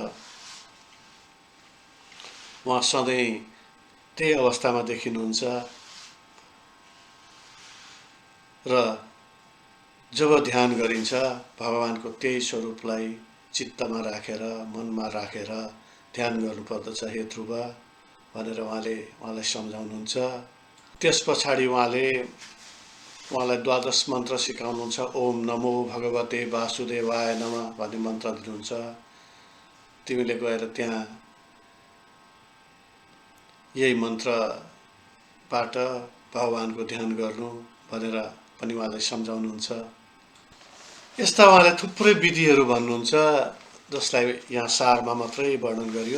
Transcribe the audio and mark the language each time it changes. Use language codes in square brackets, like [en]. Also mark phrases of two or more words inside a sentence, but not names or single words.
[ne] उहाँ सधैँ त्यही अवस्थामा देखिनुहुन्छ र जब ध्यान गरिन्छ भगवानको त्यही स्वरूपलाई चित्तमा राखेर, मनमा राखेर ध्यान गर्नुपर्दछ हे ध्रुव भनेर उहाँलाई सम्झाउनुहुन्छ। त्यस पछाडि उहाँले उहाँलाई द्वादश मन्त्र सिकाउनुहुन्छ। [sa] ओम नमो भगवते वासुदेवाय नमः [ne] भन्ने मन्त्र दिनुहुन्छ। तिमीले गएर त्यहाँ यही मन्त्रबाट भगवानको ध्यान गर्नु भनेर पनि उहाँलाई सम्झाउनुहुन्छ। यस्ता उहाँले थुप्रै विधिहरू भन्नुहुन्छ, जसलाई यहाँ सारमा मात्रै वर्णन गरियो।